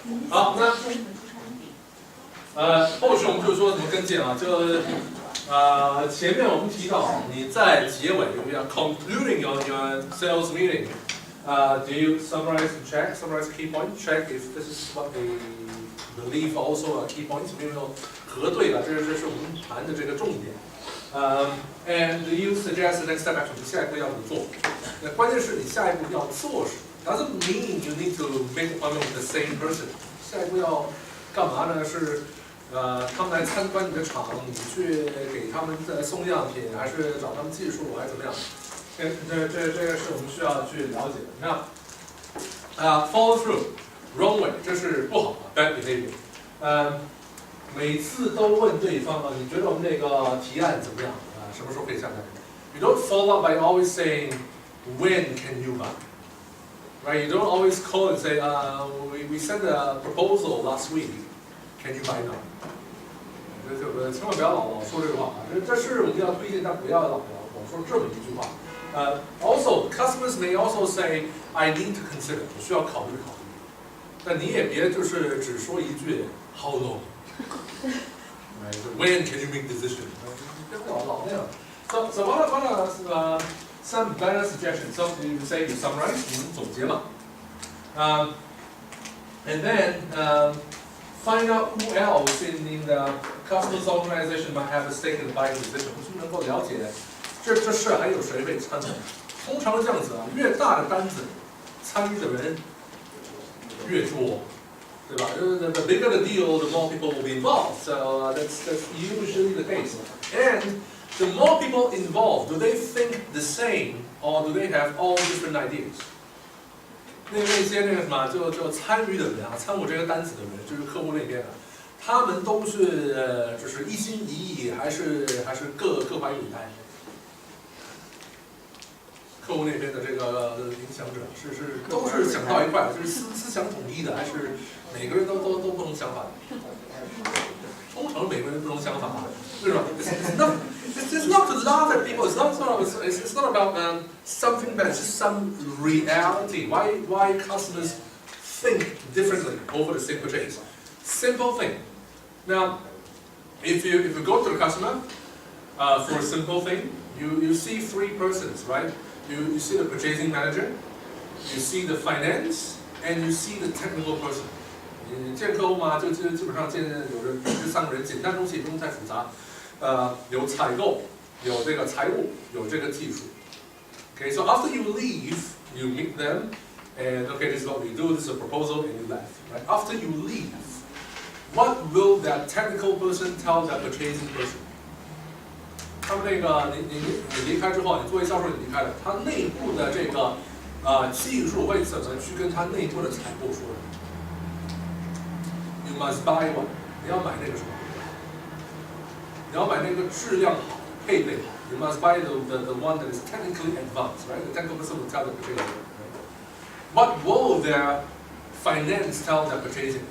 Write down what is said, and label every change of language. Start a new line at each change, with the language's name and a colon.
Chinese: 好，那后续我们就说怎么跟进啊，前面我们提到你在结尾，
English: we are concluding your sales meeting. Do you summarize and check, summarize key points, check if this is what they believe also are key points,
Chinese: 有没有核对了？这是我们谈的这个重点。
English: And you suggest the next step action，
Chinese: 你下一步要怎么做？那关键是你下一步要做什么
English: ？Doesn't mean you need to make appointment with the same person。
Chinese: 下一步要干嘛呢？是他们来参观你的厂，你去给他们送样品，还是找他们技术，还是怎么样？这个是我们需要去了解的。那follow through。
English: Wrong way，
Chinese: 这是不好的
English: bad behavior。
Chinese: 每次都问对方你觉得我们这个提案怎么样？什么时候可以下单
English: ？You don't follow up by always saying when can you buy, right? You don't always call and say we sent a proposal last week, can you buy now?
Chinese: 千万不要老说这个话这是我们要推荐，但不要老说这么一句话。
English: Also, customers may also say I need to consider，
Chinese: 我需要考虑考虑。但你也别就是只说一句
English: How long? Right? When can you make decision?
Chinese: 别老那样。
English: So what are some better suggestions? So you say you summarize，
Chinese: 你们总结嘛。
English: And then find out who else in the customer's organization might have a stake in the buying decision。
Chinese: 我是能够了解这事还有谁会参与？通常是这样子越大的单子，参与的人越多，对吧？
English: The bigger the deal, the more people will be involved. So that's usually the case. And the more people involved, do they think the same, or do they have all different ideas?
Chinese: 那些什么就参与的人参与这个单子的人，就是客户那边他们都是就是一心一意，还是各怀鬼胎？客户那边的这个影响者都是想到一块，就是思想统一的，还是每个人都不同想法？通常每个人不同想法，对吧 ？
English: It's not to laugh at people. It's not about something that's just some reality. Why customers think differently over the same purchase? Simple thing. Now, if you go to the customer for a simple thing, you see three persons, right? You see the purchasing manager, you see the finance, and you see the technical person.
Chinese: 你见客户嘛，就基本上见有3个人，简单东西不用太复杂。有采购，有这个财务，有这个技术。
English: Okay, so after you leave, you meet them, and okay, this is what we do. This is a proposal, and you left. Right? After you leave, what will that technical person tell that purchasing person?
Chinese: 他们那个你离开之后，你作为销售你离开了，他内部的这个技术会怎么去跟他内部的采购说的 ？
English: You must buy one，
Chinese: 你要买那个什么？你要买那个质量好、配备好。
English: You must buy the one that is technically advanced, right? The technical person will tell the purchaser. Right? What will their finance tell the purchasing?